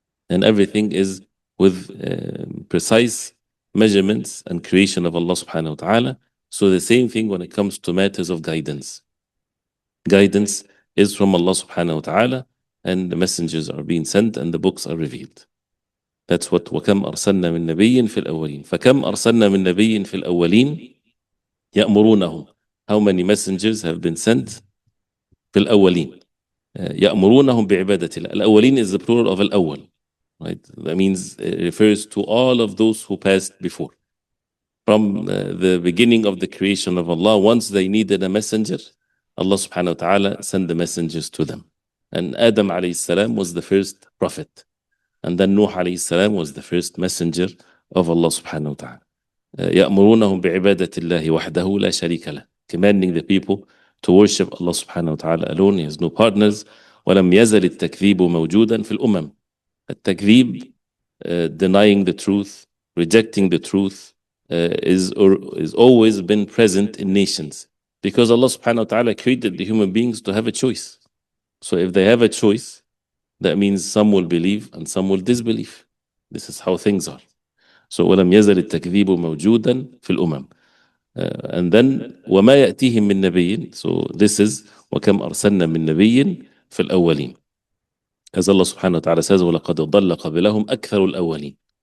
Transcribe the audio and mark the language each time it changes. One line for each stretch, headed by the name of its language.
English: And everything is with precise measurements and creation of Allah subhanahu wa ta'ala. So the same thing when it comes to matters of guidance. Guidance is from Allah subhanahu wa ta'ala, and the messengers are being sent and the books are revealed. That's what
Arabic: وَكَمْ أَرْسَلْنَا مِن نَبِيٍّ فِي الْأَوَّلِينَ. فَكَمْ أَرْسَلْنَا مِن نَبِيٍّ فِي الْأَوَّلِينَ يَأْمُرُونَهُم.
English: How many messengers have been sent?
Arabic: في الأولين. يأمرونهم بعبادة الله.
English: الأولين is the plural of الأول. Right? That means it refers to all of those who passed before. From the beginning of the creation of Allah, once they needed a messenger, Allah subhanahu wa ta'ala sent the messengers to them. And Adam alayhi salam was the first prophet. And then Nuh alayhi salam was the first messenger of Allah subhanahu wa ta'ala.
Arabic: يأمرونهم بعبادة الله وحده لا شريك له.
English: Commanding the people to worship Allah subhanahu wa ta'ala alone. He has no partners.
Arabic: ولم يزل التكذيب موجودا في الأمم.
English: التكذيب, denying the truth, rejecting the truth, is always been present in nations. Because Allah subhanahu wa ta'ala created the human beings to have a choice. So if they have a choice, that means some will believe and some will disbelieve. This is how things are. So
Arabic: وَلَمْ يَزَلِ التَّكْذِيبُ مَوْجُودًا فِي الْأُمَمِ.
English: And then
Arabic: وَمَا يَأْتِيهِم مِّن نَبِيٍّ.
English: So this is
Arabic: وَكَمْ أَرْسَلْنَا مِن نَبِيٍّ فِي الْأَوَّلِينَ.
English: As Allah subhanahu wa ta'ala says,
Arabic: وَلَقَدْ ضَلَّ قَبْلَهُمْ أَكْثَرُ الْأَوَّلِينَ.